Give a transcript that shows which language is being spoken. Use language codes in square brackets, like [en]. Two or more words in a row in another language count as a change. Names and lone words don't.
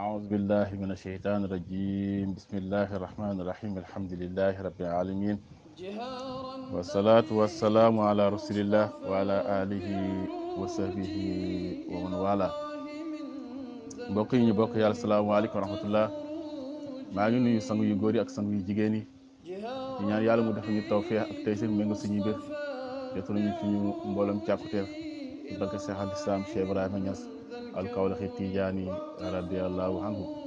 [ar] أعوذ بالله من الشيطان الرجيم بسم الله الرحمن الرحيم الحمد لله رب العالمين والصلاة والسلام على رسول الله وعلى آله وصحبه ومن والاه [wo] mbokk yi ñu bokk yàlla [ar] السلام عليكم ورحمة الله [wo] maa ngi nuyu sang yu góor yi ak sang yu jigéen yi di ñaan yàlla mu defal ñu tawfeex ak tey seen méngo suñuy mbir jotu nañu suñu mboolem càkkuteef ci barke Cheikh al Islam Cheikh Ibrahima Niass al Kawlaxi Tijaani [ar] رضي الله عنه